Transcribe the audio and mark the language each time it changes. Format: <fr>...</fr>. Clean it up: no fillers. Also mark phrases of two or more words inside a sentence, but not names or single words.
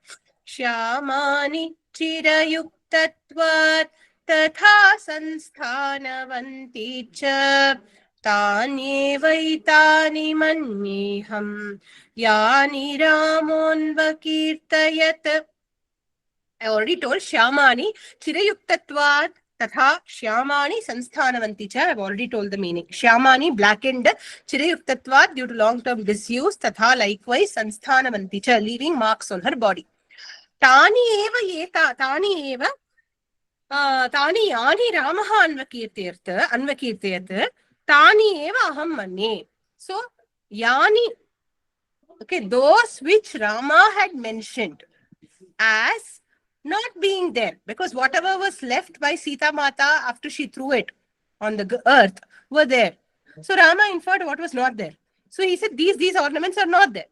<sa>श्यामानि चिरयुक्तत्वात् तथा संस्थानवन्ति च तान्येवैतानि मन्येऽहं यानि रामोऽन्वकीर्तयत्.</sa> <en>I already told</en> <sa>श्यामानि चिरयुक्तत्वात् तथा श्यामानि संस्थानवन्ति च.</sa> <en>I've already told the meaning. Shyamani, blackened, chirayuktatvat, due to long-term disuse, Tatha likewise</en> <sa>संस्थानवन्ति च,</sa> <en>leaving marks on her body.</en> <sa>तानि एव एते तानि एव तानि यानि रामः अन्वकीर्तयत् तानि एव अहं मन्ये.</sa> <en>So, yani, okay, those which Rama had mentioned as not being there, because whatever was left by Sita Mata after she threw it on the earth were there. So Rama inferred what was not there. So he said these ornaments are not there.</en>